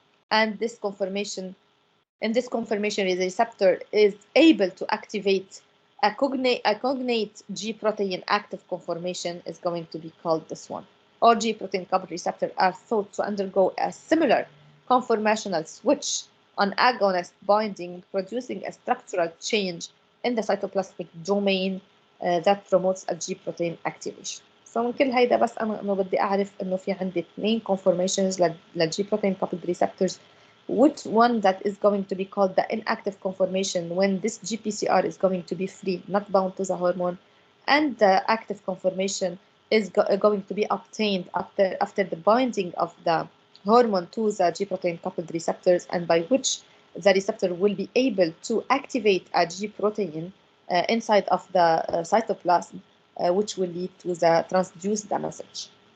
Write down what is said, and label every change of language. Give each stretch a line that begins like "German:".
English: and this conformation, in this conformation, the receptor is able to activate a cognate G protein active conformation is going to be called this one. All G protein coupled receptors are thought to undergo a similar conformational switch on agonist binding, producing a structural change in the cytoplasmic domain that promotes a G protein activation.
Arabic: So من كل هيدا بس أنا إنه بدي أعرف إنه في عندي 2 conformations للجي
English: protein coupled receptors. Which one that is going to be called the inactive conformation when this GPCR is going to be free, not bound to the hormone, and the active conformation is going to be obtained after the binding of the hormone to the G protein coupled receptors, and by which the receptor will be able to activate a G protein inside of the cytoplasm, which will lead to the transduce the message.